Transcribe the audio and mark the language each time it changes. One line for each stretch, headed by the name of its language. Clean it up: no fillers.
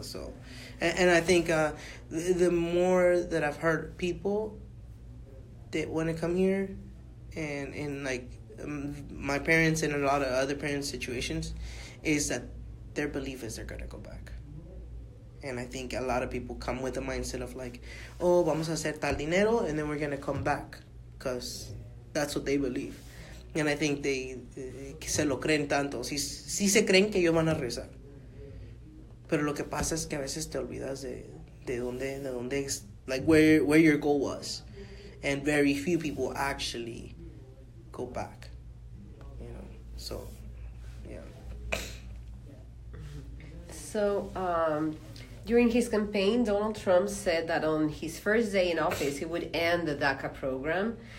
English: So, and I think the more that I've heard people that want to come here, and like my parents and a lot of other parents' situations, is that their belief is they're gonna go back. And I think a lot of people come with the mindset of like, oh,
Spanish: vamos a hacer tal dinero,
English: and then we're gonna come back, because that's what they believe. And I think they
Spanish: se lo creen tanto. Sí se creen que ellos van a regresar. Pero lo que pasa es que a veces te olvidas de dónde,
English: like where your goal was. And very few people actually go back. You know, so, yeah. So, during his campaign, Donald Trump said that on his first day in office, he would end the DACA program.